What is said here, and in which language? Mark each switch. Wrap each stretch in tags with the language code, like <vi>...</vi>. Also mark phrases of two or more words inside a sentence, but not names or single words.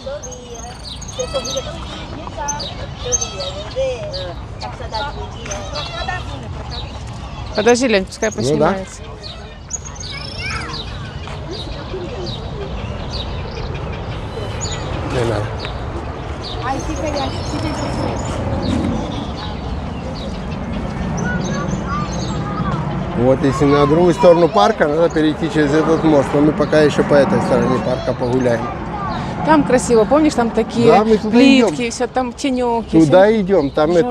<ru>Подожди, Лень, пускай поснимается. Не надо.</ru> <pt>Aí fica aí, fica aí.</pt> <ru>Вот если на другую сторону парка, надо перейти через этот мост. Но мы пока еще по этой стороне парка погуляем. Там красиво, помнишь, там такие Да, мы туда плитки, все там тенек. Туда идем. Там Жару</ru>